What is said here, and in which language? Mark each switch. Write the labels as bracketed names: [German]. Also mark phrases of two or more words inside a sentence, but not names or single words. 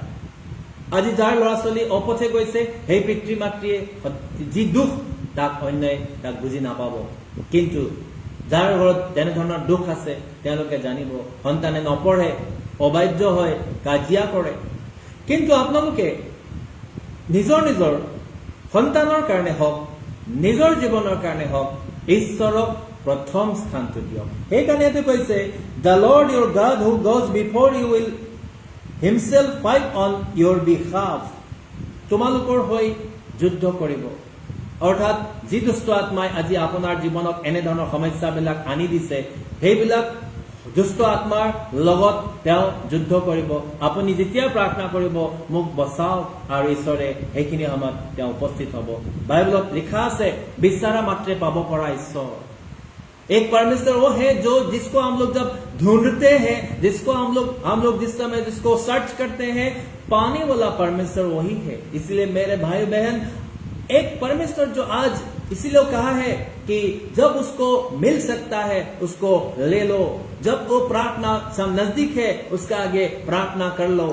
[Assamese] আজি যাৰ ল'ৰা ছোৱালী অপথে গৈছে, সেই পিতৃ মাতৃয়ে যি দুখ তাক অন্যায় তাক বুজি নাপাব, কিন্তু যাৰ ঘৰত তেনেধৰণৰ দুখ আছে তেওঁলোকে জানিব। সন্তানে নপঢ়ে, অবাধ্য হয়, কাজিয়া কৰে, কিন্তু আপোনালোকে নিজৰ নিজৰ সন্তানৰ কাৰণে হওক, নিজৰ জীৱনৰ কাৰণে হওক, ঈশ্বৰক প্ৰথম স্থানটো দিয়ক। সেইকাৰণে এইটো কৈছে [English] The Lord your God who goes before you will himself fight on your behalf। [Assamese] তোমালোকৰ হৈ যুদ্ধ কৰিব। অৰ্থাৎ যি দুষ্ট আত্মাই আজি আপোনাৰ জীৱনত এনেধৰণৰ সমস্যাবিলাক আনি দিছে, সেইবিলাক দুষ্ট আত্মাৰ লগত তেওঁ যুদ্ধ কৰিব। আপুনি যেতিয়া প্ৰাৰ্থনা কৰিব মোক বচাওক, আৰু ঈশ্বৰে সেইখিনি সময়ত তেওঁ উপস্থিত হ'ব। বাইবেলত লিখা আছে বিচাৰা মাত্ৰে পাব পৰা ঈশ্বৰ। [Hindi] एक परमेश्वर वो है जो जिसको हम लोग जब ढूंढते हैं, जिसको हम लोग जिस समय जिसको सर्च करते हैं, पाने वाला परमेश्वर वही है। इसलिए मेरे भाई बहन, एक परमेश्वर जो आज इसीलिए कहा है कि जब उसको मिल सकता है उसको ले लो, जब वो प्रार्थना नजदीक है उसका आगे प्रार्थना कर लो।